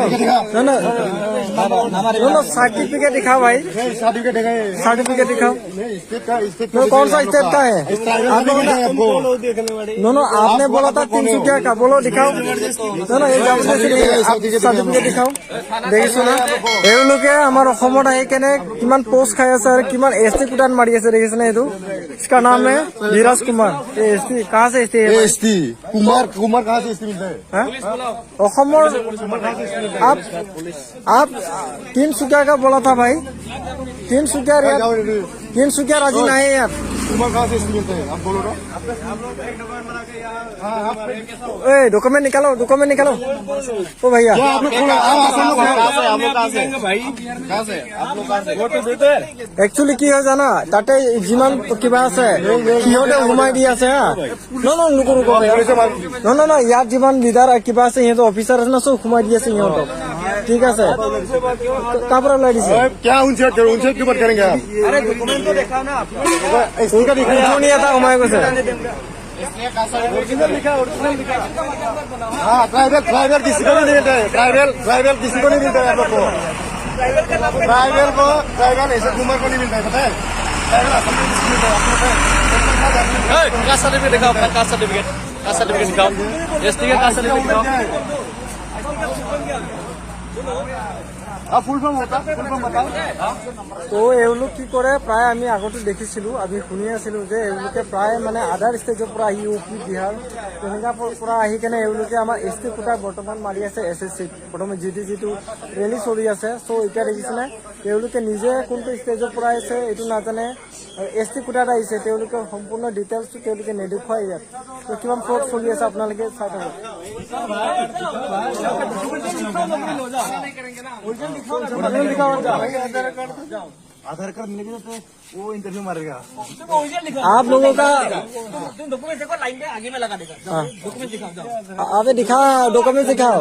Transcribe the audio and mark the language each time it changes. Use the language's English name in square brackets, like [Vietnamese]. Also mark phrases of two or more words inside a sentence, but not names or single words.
[Hindi] ना सर्टिफिकेट दिखाओ भाई। सर्टिफिकेट दिखाओ। कौन सा स्टेट का है? नो आपने बोला था तिनसुकिया का। बोलो दिखाओ। ना सर्टिफिकेट दिखाओ। [Assamese] দেখিছো না এওঁলোকে আমাৰ অসমত আহি কেনে কিমান পোষ্ট খাই আছে আৰু কিমান [English] ST quota [Assamese] মাৰি আছে। [Hindi] দেখিছে না এইটো इसका नाम है धीराज कुमार। एसटी कहाँ से? एसटी कुमार कहाँ से एसटी मिलता है? अखमर आप तिनसुकिया का बोला था भाई। तिनसुकिया राजी नहीं है यार। कुमार कहाँ से एसटी मिलता है? आप बोलो ना। डॉक्यूमेंट निकालो ओ भैया। [Assamese] একচুৱেলি কি হয় জানা তাতে যিমান কিবা আছে সিহঁতে সোমাই দি আছে। হা ন ইয়াত যিমান লিডাৰ কিবা আছে সিহঁতৰ অফিচাৰ আছে না চব সোমাই দি আছে সিহঁতক। ঠিক আছে তাৰ পৰা ওলাই দিছে। [Hindi] उनसे क्यों बात करेंगे आप? अरे डॉक्यूमेंट तो दिखाओ ना आप। [Assamese] এটা সোমাই গৈছে। [Hindi] ओरिजिनल लिखा हाँ ट्राइबल किसी को नहीं मिलता है। ट्राइबल किसी को नहीं मिलता है। आप लोग को ट्राइबल ऐसे कुमार को नहीं मिलता है। पता है ट्राइबल असम में किसी को मिलता है। आपको [English] caste certificate [Hindi] दिखाओ। अपना [English] caste certificate [Hindi] दिखाओ। एसटी का [English] caste certificate [Hindi] दिखाओ। [English] full form [Hindi] होता [English] full form [Hindi] बताओ। [Assamese] তো এওঁলোক কি কৰে প্ৰায় আমি আগতে দেখিছিলো আমি শুনি আছিলো যে এওঁলোকে প্ৰায় মানে আধাৰ ষ্টেজৰ পৰা আহি ইউপি বিহাৰ তেনেকা পৰা আহি কেনে এওঁলোকে আমাৰ [English] ST quota [Assamese] বৰ্তমান মাৰি আছে এসএসসি বৰ্তমান যিটো ৰেলী চলি আছে। চ' এতিয়া দেখিছেনে তেওঁলোকে নিজে কোনটো ষ্টেজৰ পৰা আহিছে এইটো নাজানে। [English] ST quota [Assamese] আহিছে তেওঁলোকে সম্পূৰ্ণ ডিটেইলছটো তেওঁলোকে নেদেখুৱাই ইয়াত। তো কিমান ফ্ৰড চলি আছে আপোনালোকে চাই থাকক। [Hindi] आधार कार्ड मिलेगा तो वो इंटरव्यू मारेगा। आप लोगों का डॉक्यूमेंट देखो लाइन में आगे में लगा देगा। डॉक्यूमेंट दिखाओ जाओ। अबे दिखा डॉक्यूमेंट दिखाओ।